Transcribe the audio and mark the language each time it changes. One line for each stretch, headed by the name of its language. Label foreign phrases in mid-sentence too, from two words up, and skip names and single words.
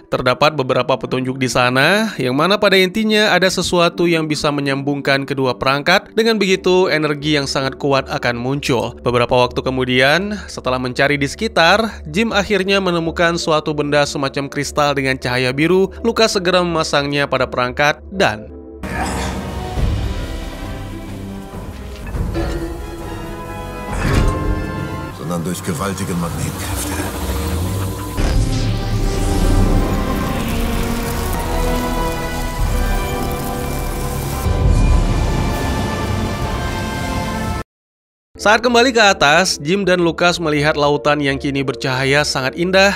Indonesian: Terdapat beberapa petunjuk di sana, yang mana pada intinya ada sesuatu yang bisa menyambungkan kedua perangkat. Dengan begitu, energi yang sangat kuat akan muncul. Beberapa waktu kemudian, setelah mencari di sekitar, Jim akhirnya menemukan suatu benda semacam kristal dengan cahaya biru. Lucas segera memasangnya pada perangkat dan
German: durch gewaltige Magnetkräfte.
Indonesian: Saat kembali ke atas, Jim dan Lucas melihat lautan yang kini bercahaya sangat indah.